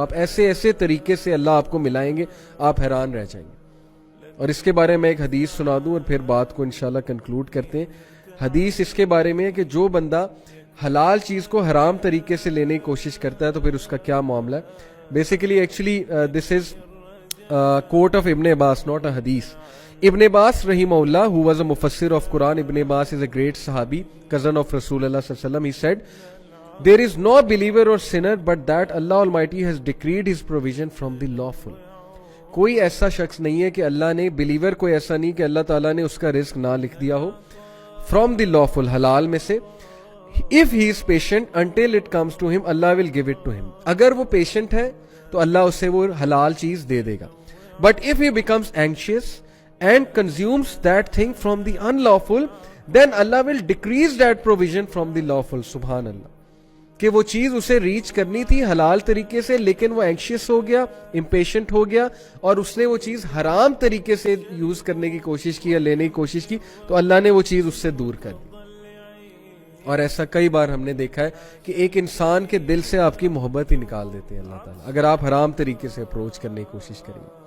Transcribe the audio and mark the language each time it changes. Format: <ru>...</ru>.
<ur>آپ ایسے ایسے طریقے سے اللہ آپ کو ملائیں گے, آپ حیران رہ جائیں گے. اور اس کے بارے میں ایک حدیث سنا دوں اور پھر بات کو انشاءاللہ کنکلوڈ کرتے ہیں. حدیث اس کے بارے میں ہے کہ جو بندہ حلال چیز کو حرام طریقے سے لینے کی کوشش کرتا ہے تو پھر اس کا کیا معاملہ ہے.</ur> <en>Basically actually this is quote of Ibn Abbas, not a hadith. Ibn Abbas rahimahullah, who was a mufassir of Quran, Ibn Abbas is a great sahabi, cousin of Rasulullah sallallahu alaihi wasallam. He said, there is no believer or sinner but that Allah Almighty has decreed his provision from the lawful.</en> <ur>کوئی ایسا شخص نہیں ہے کہ اللہ نے, believer کوئی ایسا نہیں کہ اللہ تعالیٰ نے اس کا رزق نہ لکھ دیا ہو,</ur> <en>from the lawful,</en> <ur>حلال میں سے.</ur> <en>if he is patient until it comes to him, Allah will give it to him.</en> <ur>اگر وہ پیشنٹ ہے تو اللہ اسے وہ حلال چیز دے دے گا.</ur> <en>But if he becomes anxious and consumes that thing from the unlawful, then Allah will decrease that provision from the lawful.</en> <ur>سبحان اللہ. کہ وہ چیز اسے ریچ کرنی تھی حلال طریقے سے, لیکن وہ اینکشیس ہو گیا, امپیشنٹ ہو گیا, اور اس نے وہ چیز حرام طریقے سے یوز کرنے کی کوشش کی یا لینے کی کوشش کی, تو اللہ نے وہ چیز اس سے دور کر دی. اور ایسا کئی بار ہم نے دیکھا ہے کہ ایک انسان کے دل سے آپ کی محبت ہی نکال دیتے ہیں اللہ تعالیٰ, اگر آپ حرام طریقے سے اپروچ کرنے کی کوشش کریں.</ur>